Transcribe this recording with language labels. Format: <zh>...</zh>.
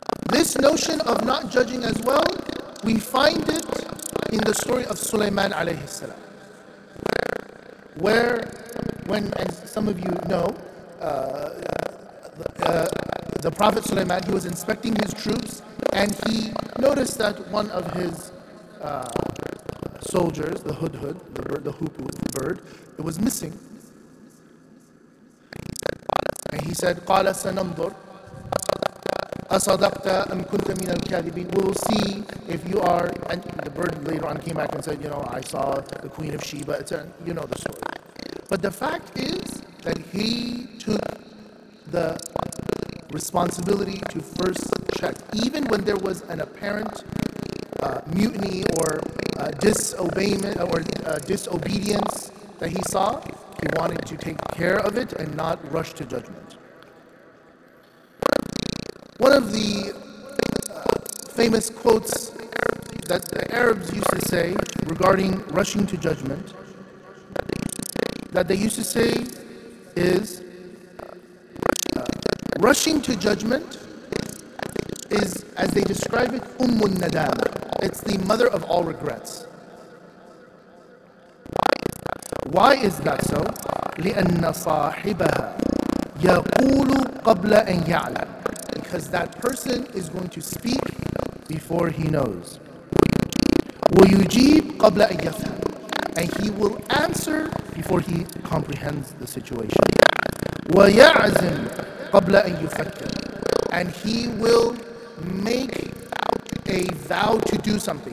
<en>This notion of not judging as well, we find it in the story of Sulaiman alayhi salam, where, and some of you know, the Prophet Sulaiman, he was inspecting his troops, and he noticed that one of his soldiers, the hudhud, the hoopoo bird, it was missing. And he said,</en> <ar>قَالَ سَنَنْظُرْ أَصَدَقْتَ أَمْ كُنْتَ مِنَ الْكَاذِبِينَ.</ar> <en>We'll see if you are, and the bird later on came back and said, I saw the Queen of Sheba, etc. You know the story. But the fact is that he took the responsibility to first check. Even when there was an apparent mutiny or disobedience that he saw, he wanted to take care of it and not rush to judgment. One of the famous quotes that the Arabs used to say regarding rushing to judgment, that they used to say is, rushing to judgment is, as they describe it, Ummun Nadama. It's the mother of all regrets. Why is that so?</en> <ar>لأن صاحبها يقول قبل أن يعلم.</ar> <en>Because that person is going to speak before he knows.</en> <ar>ويجيب قبل أن يفهم.</ar> <en>And he will answer before he comprehends the situation.</en> <ar>وَيَعْزِمْ قَبْلَ أَن يُفَكِّرْ.</ar> <en>And he will make a vow to do something.</en>